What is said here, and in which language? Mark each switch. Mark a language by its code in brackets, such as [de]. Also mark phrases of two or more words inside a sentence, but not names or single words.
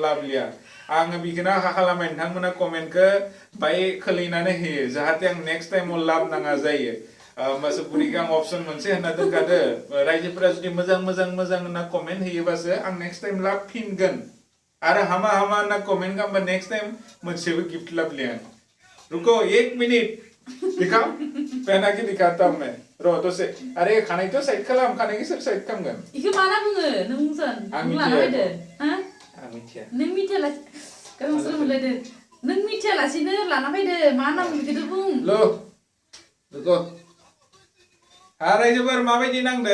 [brx] लाबलिया आङो बेखौनो आखा खालामबाय नोंथांमोना कमेन्टखौ बाय खोलैनानै होयो जाहाथे आं नेक्स्ट टाइमाव लाब नाङा जायो होमबासो बुरिखौ आं अपसन मोनसे होनना दोनखादो रायजोफोरा जुदि मोजां होनना कमेन्ट होयोबासो आं [en] next time [brx] लाबफिनगोन आरो हामा होनना कमेन्ट खालामबा [en] next time [brx] मोनसेबो गिफ्ट लाबलिया [hi] रुको 1 मिनिट दिखाओ पहना के दिखाता हूं मैं [brx] रो तो से अरे खानाय तो साइड खालाम खानायखौ सोर साइड खालामगोन इखो माना बुङो नों बुंसन नों लाना फैदो हा आं मिथिया नों मिथियाला गावसोर मोनलायदो नों मिथियालासिनो लाना फैदो मा नाम बिखौथ' बुं रुको रायजोफोर माबायदि नांदो